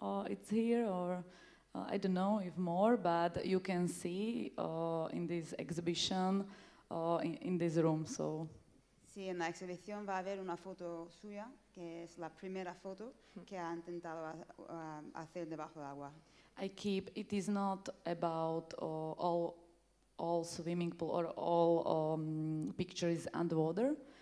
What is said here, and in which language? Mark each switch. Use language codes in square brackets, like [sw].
[en] It's here, or I don't know if more, but you can see in this exhibition in this room. So. [es] Sí, en la exhibición va a haber una foto suya, que es la primera foto que ha intentado hacer debajo del agua. [en] It is not about all swimming pool or all pictures underwater.